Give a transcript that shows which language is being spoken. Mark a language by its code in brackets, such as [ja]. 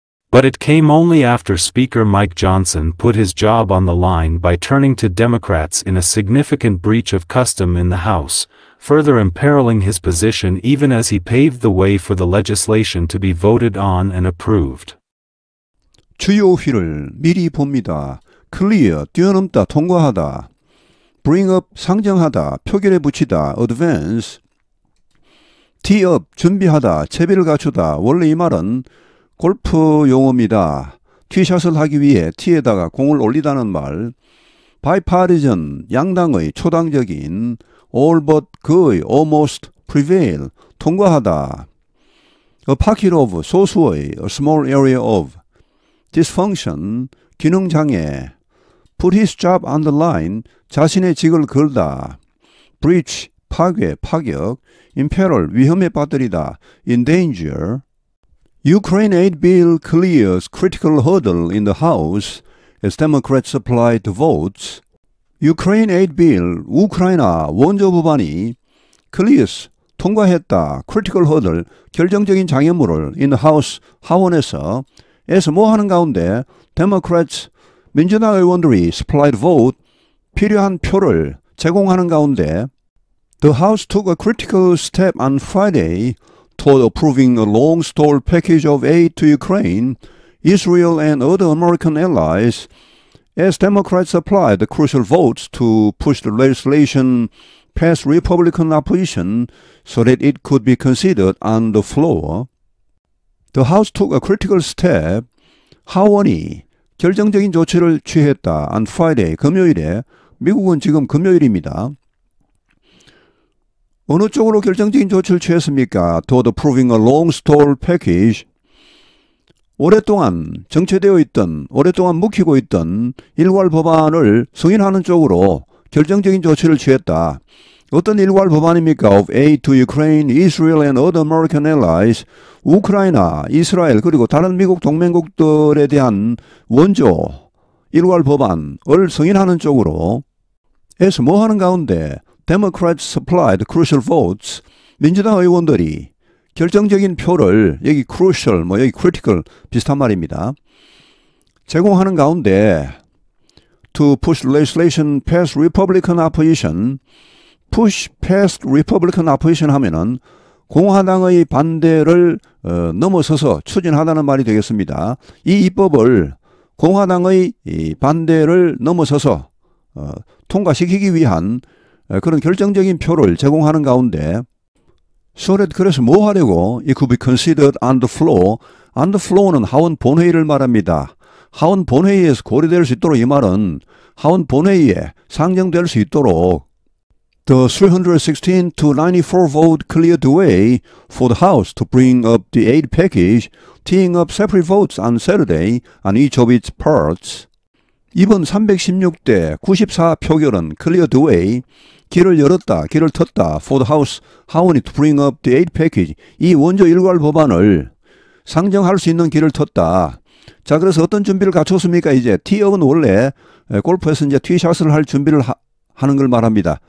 [en] But it came only after Speaker Mike Johnson put his job on the line by turning to Democrats in a significant breach of custom in the House, further imperiling his position even as he paved the way for the legislation to be voted on and approved. [ko] 주요 휠을 미리 봅니다. clear, 뛰어넘다, 통과하다. bring up, 상정하다, 표결에 붙이다, advance. tee up, 준비하다, 채비를 갖추다. 원래 이 말은 골프 용어입니다. 티샷을 하기 위해 티에다가 공을 올리다는 말. bipartisan, 양당의 초당적인. [en] all but, 거의, almost, prevail, 통과하다. a pocket of, 소수의, a small area of. [ko] dysfunction, 기능장애. [en] put his job on the line, 자신의 직을 걸다. [ko] breach, 파괴, 파격. imperil, 위험에 빠뜨리다. [en] in danger. Ukraine aid bill clears critical hurdle in the House as Democrats supplied votes. [ko] Ukraine aid bill, 우크라이나 원조 법안이 clears, 통과했다. critical hurdle, 결정적인 장애물을 [en] in the House, [ko] 하원에서 에서 뭐 하는 가운데 Democrats, 민주당 의원들이 [en] supplied vote, [ko] 필요한 표를 제공하는 가운데 [en] The House took a critical step on Friday toward approving a long-stalled package of aid to Ukraine, Israel and other American allies, as Democrats applied the crucial votes to push the legislation past Republican opposition so that it could be considered on the floor. The House took a critical step. [ko] 하원이 결정적인 조치를 취했다. On Friday, 금요일에. 미국은 지금 금요일입니다. 어느 쪽으로 결정적인 조치를 취했습니까? [en] Toward approving a long-stalled package. [ko] 오랫동안 정체되어 있던, 오랫동안 묵히고 있던 일괄 법안을 승인하는 쪽으로 결정적인 조치를 취했다. 어떤 일괄 법안입니까? [en] Of aid to Ukraine, Israel and other American allies. [ko] 우크라이나, 이스라엘 그리고 다른 미국 동맹국들에 대한 원조 일괄 법안을 승인하는 쪽으로 해서 뭐 하는 가운데 [en] Democrats supplied crucial votes. [ko] 민주당 의원들이 결정적인 표를 여기 crucial, 여기 critical 비슷한 말입니다. 제공하는 가운데 [en] to push legislation past Republican opposition. push past Republican opposition [ko] 하면은 공화당의 반대를 넘어서서 추진하다는 말이 되겠습니다. 이 입법을 공화당의 반대를 넘어서서 통과시키기 위한 그런 결정적인 표를 제공하는 가운데 그래서 뭐 하려고 [en] it could be considered on the floor. [ko] on the floor는 하원 본회의를 말합니다. 하원 본회의에서 고려될 수 있도록 이 말은 하원 본회의에 상정될 수 있도록 [en] The 316 to 94 vote cleared the way for the House to bring up the aid package, teeing up separate votes on Saturday on each of its parts. [ko] 이번 316대 94 표결은 [en] cleared the way, [ko] 길을 열었다, 길을 텄다, [en] for the House, [ko] 하원이 [en] to bring up the aid package, [ko] 이 원조 일괄 법안을 상정할 수 있는 길을 텄다. 자, 그래서 어떤 준비를 갖췄습니까? 이제 티업은 원래 골프에서 이제 티샷을 할 준비를 하는 걸 말합니다.